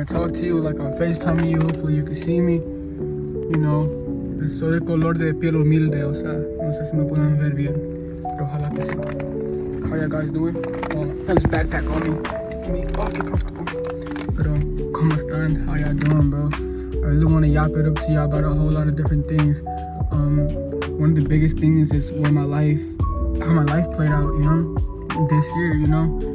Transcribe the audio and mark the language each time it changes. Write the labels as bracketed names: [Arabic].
[English] I talk to you like I'm FaceTiming you. Hopefully you can see me. You know, [Spanish] soy de color de piel humilde, o sea, no sé si me pueden ver bien, pero ojalá que sí. [English] How you guys doing? I have this backpack on me. Get me fucking comfortable. [Spanish] Pero, ¿cómo están? [English] How y'all doing, bro? I really want to yap it up to y'all about a whole lot of different things. One of the biggest things is how my life played out, you know? This year, you know?